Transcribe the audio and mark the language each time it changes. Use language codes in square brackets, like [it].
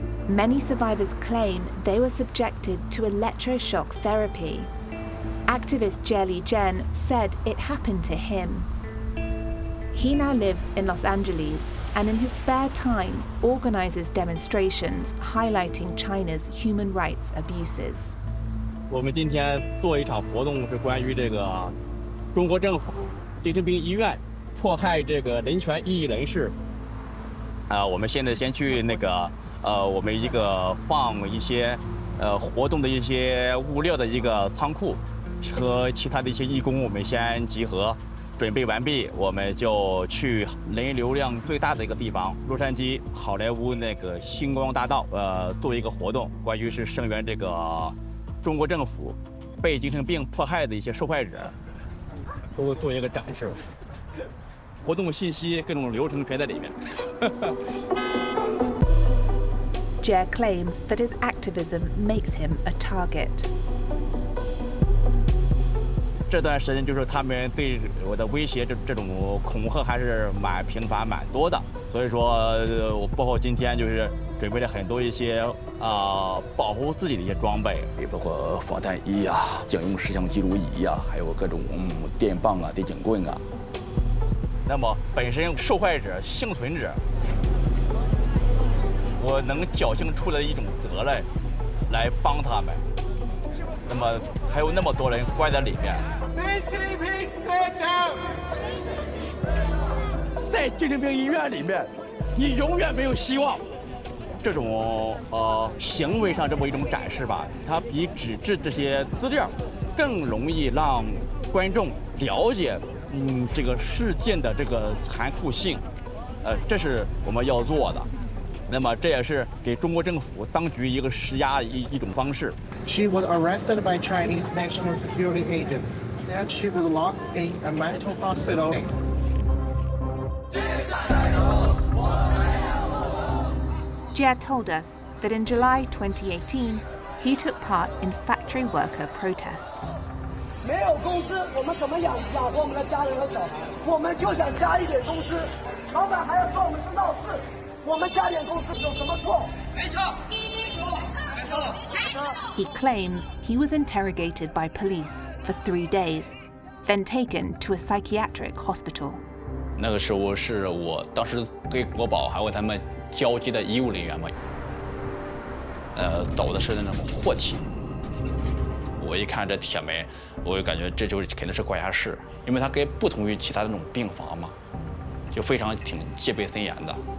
[en] Many survivors claim they were subjected to electroshock therapy. Activist Jie Zhen said it happened to him. He now lives in Los Angeles and in his spare time organizes demonstrations highlighting China's human rights abuses. [zh] 我们今天做一场活动，是关于这个中国政府精神病医院迫害这个人权异议人士。我们现在先去那个我们一个放一些活动的一些物料的一个仓库，和其他的一些义工，我们先集合。准备完毕，我们就去人流量最大的一个地方——洛杉矶好莱坞那个星光大道，做一个活动，关于是声援这个中国政府被精神病迫害的一些受害者，都做一个展示。活动信息、各种流程全在里面。 [en] Jie claims that his activism makes him a target. [zh] 这段时间就是他们对我的威胁，这种恐吓还是蛮频繁、蛮多的。所以说，我包括今天就是准备了很多一些保护自己的一些装备，也包括防弹衣啊、警用摄像记录仪啊，还有各种电棒啊、电警棍啊。那么本身受害者、幸存者，我能侥幸出来一种责任，来帮他们。那么还有那么多人关在里面。在精神病医院里面，你永远没有希望。这种行为上这么一种展示吧，它比纸质这些资料更容易让观众了解，这个事件的这个残酷性。这是我们要做的。那么这也是给中国政府当局一个施压一种方式。 [en] She was arrested by Chinese national security agents. Then she was locked in a mental hospital. Jie told us that in July 2018, he took part in factory worker protests. [zh] 没有工资，我们怎么养活我们的家人和小孩？我们就想加一点工资，老板还要说我们是闹事，我们加点工资有什么错？没错，没错。 [en] He claims he was interrogated by police for 3 days, then taken to a psychiatric hospital. [zh] 那个时候是我当时对国保还有他们交接的医务人员嘛，走的是那种货气。我一看这铁门，我就感觉这就肯定是管辖室，因为它跟不同于其他那种病房嘛，就非常挺戒备森严的。